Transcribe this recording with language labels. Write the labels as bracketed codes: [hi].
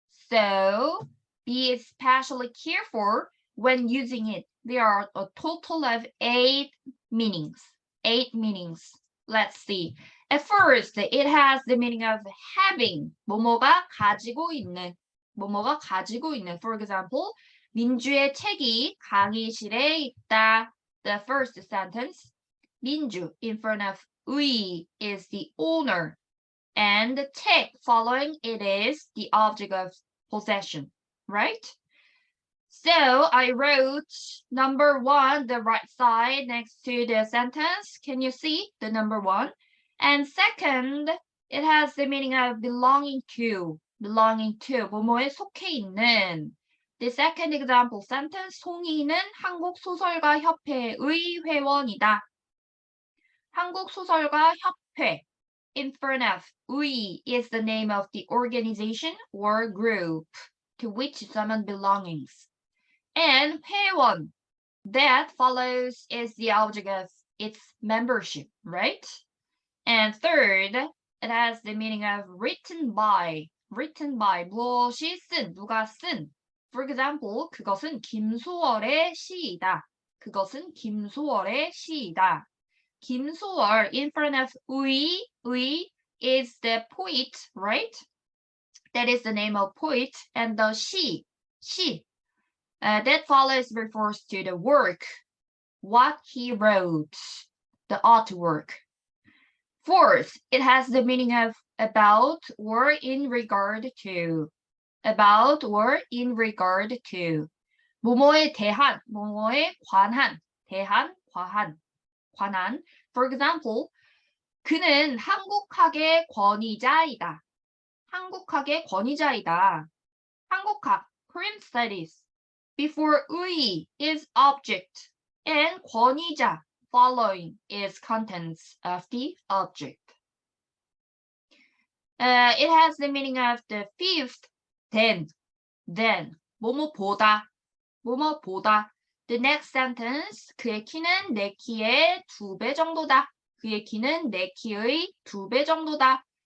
[en] So, be especially careful when using it. There are a total of 8 meanings. 8 meanings. Let's see. At first, it has the meaning of having, [ko] 뭐뭐가 가지고 있는, 뭐뭐가 가지고 있는. [en] For example, [ko] 민주의 책이 강의실에 있다. [en] The first sentence, 민주 in front of 의 is the owner, and the 책 following it is the object of possession, right? So I wrote number 1, the right side next to the sentence. Can you see the number 1? And second, it has the meaning of belonging to, [ko] 뭐뭐에 속해 있는. [en] The second example sentence, [ko] 송이는 한국소설가협회의 회원이다. [en] 한국소설가협회, in front of 의 is the name of the organization or group to which someone belongs. And 회원, that follows is the object of its membership, right? And third, it has the meaning of written by. written by, [ko] 무엇이 쓴, 누가 쓴. [en] For example, [ko] 그것은 김소월의 시이다. 그것은 김소월의 시이다. [en] 김소월 in front of 의 is the poet, right? That is the name of poet, and the she that follows refers to the work, what he wrote, the artwork. Fourth, it has the meaning of about or in regard to. About or in regard to. [ko] 뭐뭐에 대한, 뭐뭐에 관한, 대한, 관한. [en] For example, [ko] 그는 한국학의 권위자이다. 한국학의 권위자이다. [en] 한국학, Korean studies. Before 의 is object and 권위자 following is contents of the object. It has the meaning of the fifth, then, 뭐뭐보다. The next sentence, [ko] 그의 키는 내 키의 2배 정도다. 그의 키는 내 키의 2배 정도다.